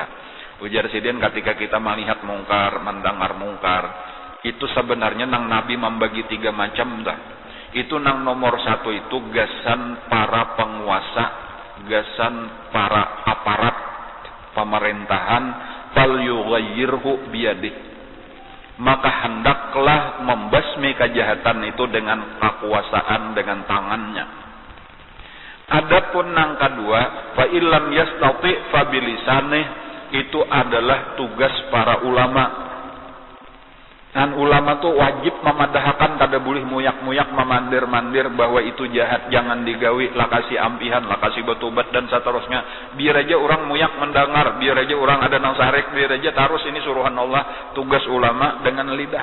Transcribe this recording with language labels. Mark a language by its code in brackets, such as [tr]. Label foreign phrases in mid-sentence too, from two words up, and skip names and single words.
[bjn] Ujar sidin ketika kita melihat mungkar, mendengar mungkar, itu sebenarnya nang Nabi membagi 3 macam dah. Itu nang nomor 1 itu gasan para penguasa, gasan para aparat pemerintahan, [ar] fal yughayyirhu biyadih, [id] maka hendaklah membasmi kejahatan itu dengan kekuasaan dengan tangannya. Adapun yang kedua, [ar] fa illam yastati fa bilisanih, [id] itu adalah tugas para ulama. [bjn] Dan ulama tuh wajib memadahkan, kada boleh muyak-muyak memandir-mandir bahwa itu jahat, jangan digawi, lakasi ampihan, lakasi batubat dan seterusnya. Biar aja orang muyak mendengar, biar aja orang ada nang sarik, biar aja terus ini suruhan Allah, tugas ulama dengan lidah.